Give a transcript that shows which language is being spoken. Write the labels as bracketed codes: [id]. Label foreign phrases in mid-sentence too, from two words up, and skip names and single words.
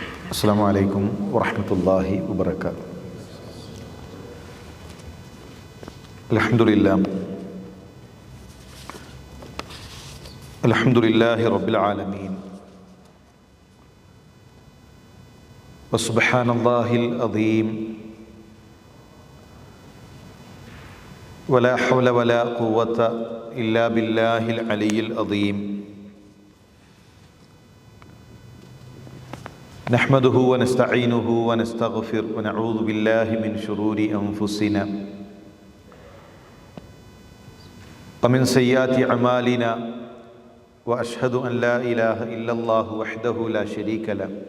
[ar] السلام عليكم ورحمة الله وبركاته الحمد لله رب العالمين وسبحان الله العظيم ولا حول ولا قوة إلا بالله العلي العظيم. نحمده ونستعينه ونستغفر ونعوذ بالله من شرور أنفسنا ومن سيئات أعمالنا وأشهد أن لا إله إلا الله وحده لا شريك له